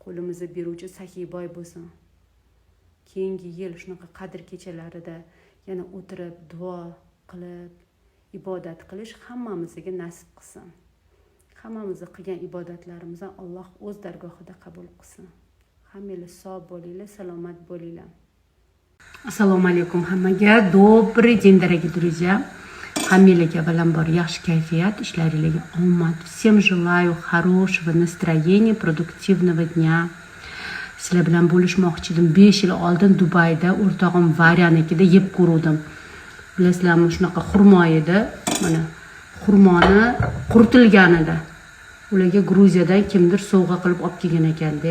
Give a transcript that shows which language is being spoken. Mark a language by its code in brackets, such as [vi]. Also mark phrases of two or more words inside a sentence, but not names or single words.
[uz] qo'limizni beruvchi saxiy boy bo'lsin. Keyingi yil shunaqa qadr kechalarida yana o'tirib duo qilib ibodat qilish hammamizga nasib qilsin. Hammamizni qilgan ibodatlarimizni Alloh o'z dargohida qabul qilsin. Hammangiz sog' bo'linglar, salomat bo'linglar. Assalomu alaykum hammaga. [ru] Добрый день, дорогие друзья. [uz] Hammaga avvalambor yaxshi kayfiyat, ishlaringizga omad. [ru] Всем желаю хорошего настроения, продуктивного дня. [uz] Sizlar bilan bo'lishmoqchi edim. 5 yil oldin Dubayda o'rtog'im Varyanikida yeb ko'rdim. Bilasizlarmi, shunaqa xurmo edi. Mana xurmoni quritilganida. Ularga Gruziyadan kimdir sovg'a qilib olib kelgan ekanda.